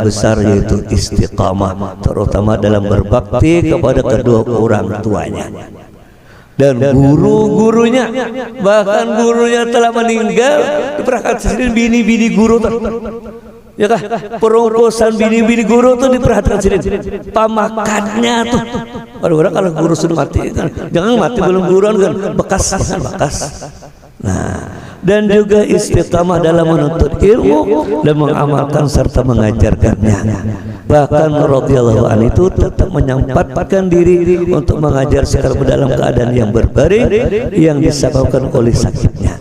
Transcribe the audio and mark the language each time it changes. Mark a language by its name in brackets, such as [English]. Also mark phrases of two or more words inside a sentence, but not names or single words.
[Banjar] besar yaitu istiqamah terutama dalam berbakti kepada kedua orang tuanya dan guru-gurunya bahkan gurunya telah meninggal diperhatikan sidin bini-bini guru ya kah perungkusan bini-bini guru tuh diperhatikan sidin pamakannya tuh orang kalau guru sudah mati kan jangan mati belum guruan kan bekas. [Indonesian] Nah, dan juga istiqamah dalam menuntut ilmu dan mengamalkan serta mengajarkannya. Bahkan [Arabic] رضي الله عنه [Indonesian] itu tetap menyempatkan diri untuk mengajar sekalipun dalam keadaan yang berbaring yang disebabkan oleh sakitnya.